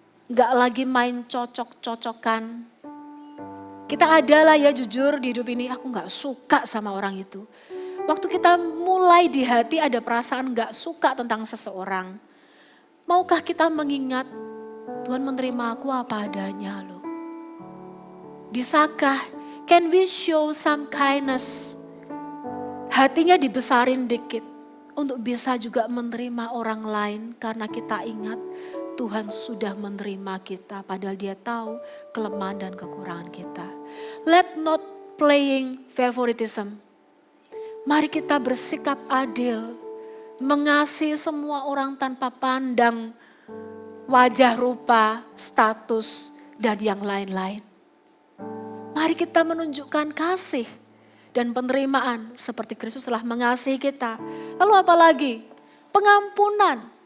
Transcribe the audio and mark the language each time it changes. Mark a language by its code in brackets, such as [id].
[id] Gak lagi main cocok-cocokan. Kita adalah ya jujur di hidup ini, aku gak suka sama orang itu. Waktu kita mulai di hati ada perasaan gak suka tentang seseorang. Maukah kita mengingat, Tuhan menerima aku apa adanya loh. Bisakah, [en] can we show some kindness? [id] Hatinya dibesarin dikit untuk bisa juga menerima orang lain karena kita ingat Tuhan sudah menerima kita padahal dia tahu kelemahan dan kekurangan kita. [en] Let not playing favoritism. [id] Mari kita bersikap adil, mengasihi semua orang tanpa pandang wajah, rupa, status, dan yang lain-lain. Mari kita menunjukkan kasih dan penerimaan seperti Kristus telah mengasihi kita. Lalu apa lagi? Pengampunan.